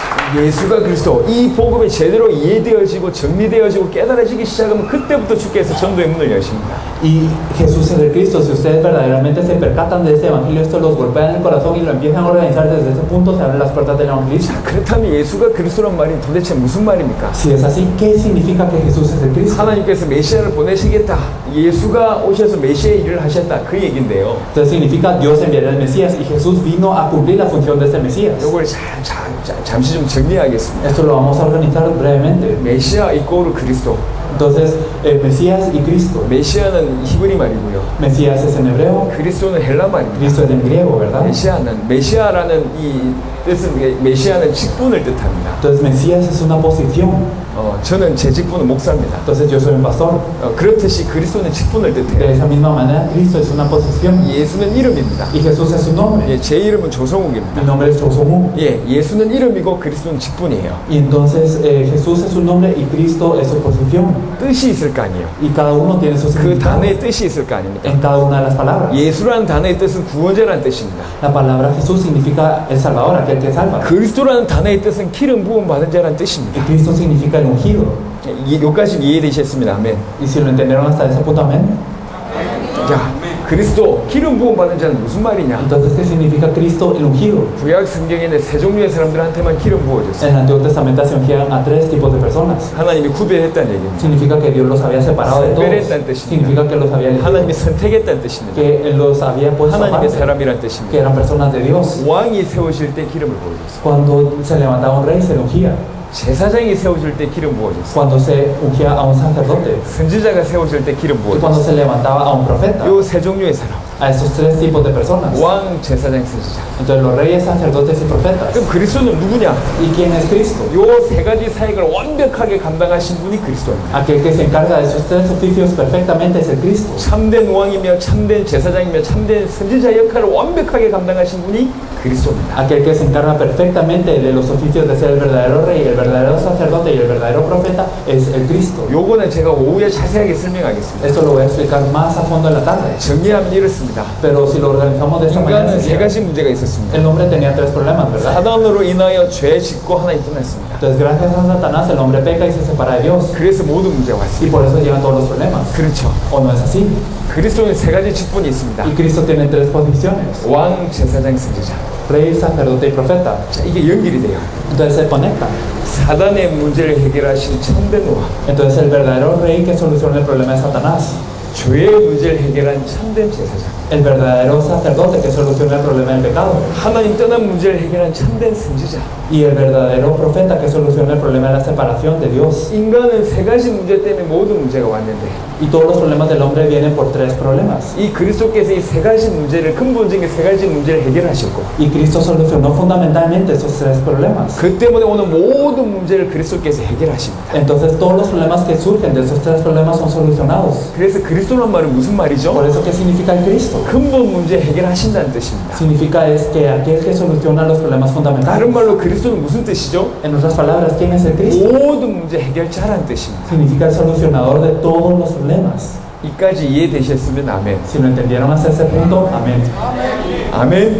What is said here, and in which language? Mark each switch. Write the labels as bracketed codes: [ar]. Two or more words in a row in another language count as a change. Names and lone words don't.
[ko] 예수가 그리스도, 이 복음이 제대로 이해되어지고 정리되어지고 깨달아지기 시작하면 그때부터 주께서 전도의 문을 여십니다. [es] Y Jesús es el Cristo. Si ustedes verdaderamente se percatan de ese evangelio, esto los golpea en el corazón y lo empiezan a organizar desde ese punto, se abren las puertas del evangelismo. [ko] 그렇다면 예수가 그리스도란 말이 도대체 무슨 말입니까? [es] Si es así, ¿qué significa que Jesús es el Cristo? [ko] 하나님께서 메시아를 보내시겠다, 예수가 오셔서 메시아 일을 하셨다, 그 얘기인데요. [es] Entonces significa Dios enviará al Mesías y Jesús vino a cumplir la función de este Mesías. [ko] 이걸 잠시 좀 정리하겠습니다. [es] Esto lo vamos a organizar brevemente. [ko] 메시아 이꼬르 그리스도. [es] Entonces, Mesías y Cristo. [ko] 메시아는 히브리 말이고요. [es] Mesías es en hebreo, [ko] 그리스도는 헬라 말입니다. [es] Cristo es en griego, ¿verdad? [ko] 메시아라는 이 뜻은 메시아는 직분을 뜻합니다. [es] Entonces, Mesías es una posición. [ko] 저는 제 직분은 목사입니다. [es] Entonces, yo soy un pastor. [ko] 그렇듯이 그리스도는 직분을 [es] De [ko] 뜻해요. [es] esa misma manera, Cristo es una posición [ko] 예수는 이름입니다. [es] y Jesús es su nombre. [ko] 예, 제 이름은 조성욱입니다. [es] Mi nombre es Josué. [ko] 예, 예수는 이름이고 그리스도는 직분이에요. [es] Y entonces, Jesús es su nombre y Cristo es su posición. [ko] 뜻이 있을 거 아니에요. [es] Y cada uno tiene su [ko] 그 [es] significado [ko] 단어의 뜻이 있을 거 아닙니까? [es] en cada una de las palabras. [ko] 예수라는 단어의 뜻은 구원자라는 뜻입니다. [es] La palabra Jesús significa el Salvador, aquel que salva. [ko] 그리스도라는 단어의 뜻은 기름 부음 받은 자라는 뜻입니다. [es] Y Cristo significa el ungido. [ko] 여기까지 이해되셨습니다. 아멘. [es] Y si lo entendieron hasta ese punto, amén. [ko] 자, 그리스도 기름 부음 받은 자는 무슨 말이냐? [es] Entonces, ¿qué significa Cristo el ungido? [ko] 구약 성경에는 세 종류의 사람들한테만 기름 부어줬어요. [es] En el Antiguo Testamento se ungían a 3 tipos de personas. [ko] 하나님이 구별했다는 얘기입니다. [es] Significa que Dios los había separado de todos. Significa que los había elegido, [ko] 하나님이 선택했다는 뜻입니다. [es] que Él los había puesto [ko] 하나님의 [es] aparte, [ko] 사람이란 [es] que [ko] 뜻입니다. [es] eran personas de Dios. [ko] 왕이 세우실 때 기름을 부어줬어요. [es] Cuando se levantaba un rey, se le ungía. [ko] 제사장이 세워질 때 기름 부어줬어요. [es] Cuando se ungía a un sacerdote. [ko] 선지자가 세워질 때 기름 [es] Y cuando [ko] 부어줬어요. [es] se levantaba a un profeta. [ko] 요 세 종류의 사람, [es] A esos 3 tipos de personas. [ko] 왕, 제사장, 선지자. [es] Entonces, los reyes, sacerdotes y profetas. [ko] 그럼 그리스도는 누구냐? [es] ¿Y quién es Cristo? [ko] 요 세 가지 사역을 완벽하게 감당하신 분이 그리스도입니다. [es] Aquel que se encarga de esos 3 oficios perfectamente es el Cristo. [ko] 참된 왕이며 참된 제사장이며 참된 선지자 역할을 완벽하게 감당하신 분이 그리스도입니다. [es] Aquel que se encarga perfectamente de los oficios de ser el verdadero rey, el verdadero sacerdote y el verdadero profeta es el Cristo. [ko] 요거는 제가 오후에 자세하게 설명하겠습니다. [es] Esto lo voy a explicar más a fondo en la tarde. [ko] 정리하면 이렇습니다. [es] Pero si lo organizamos de esta manera, [ko] 인간은 세 [es] sería- [ko] 가지 문제가 있었습니다. [es] el hombre tenía 3 problemas, ¿verdad? [ko] 사단으로 인하여 죄 짓고 하나님 떠났습니다. [es] Entonces, gracias a Satanás, el hombre peca y se separa de Dios. [ko] 그래서 모든 문제가 [es] Y [ko] 왔습니다. [es] por eso llegan todos los problemas. [ko] 그렇죠. [es] ¿O no es así? [ko] 그리스도는 세 가지 직분이 있습니다. [es] Y Cristo tiene 3 posiciones: [ko] 왕, 제사장, 선지자. [es] rey, sacerdote y profeta. [ko] 자, 이게 연결이 돼요. [es] Entonces se conectan. [ko] 사단의 문제를 해결하신 참된 왕, [es] Entonces el verdadero rey que soluciona el problema de Satanás. [ko] 죄의 문제를 해결한 참된 제사장, [es] El verdadero sacerdote que soluciona el problema del pecado. [ko] 하나님 떠난 문제를 해결한 참된 선지자. [es] Y el verdadero profeta que soluciona el problema de la separación de Dios. [ko] 인간은 세 가지 문제 때문에 모든 문제가 왔는데 [es] Y todos los problemas del hombre vienen por 3 problemas. [ko] 이 그리스도께서 이 세 가지 문제를 근본적인 세 가지 문제를 해결하셨고 [es] Y Cristo solucionó fundamentalmente esos 3 problemas. [ko] 그 때문에 오늘 모든 문제를 그리스도께서 해결하십니다. [es] Entonces todos los problemas que surgen de esos 3 problemas son solucionados. [ko] 그래서 그리스도란 말은 무슨 말이죠? [es] Por eso, ¿qué significa el Cristo? [ko] 근본 문제 해결하신다는 뜻입니다. [es] Significa es que aquel que soluciona los problemas fundamentales. [ko] 다른 말로 그리스도는 무슨 뜻이죠? [es] En otras palabras, ¿quién es el Cristo? [ko] 모든 문제 해결자라는 뜻입니다. [es] Significa el solucionador de todos los problemas. [ko] 이까지 이해되셨으면 아멘. [es] Si lo entendieron hasta ese punto, amén. [ko] 아멘.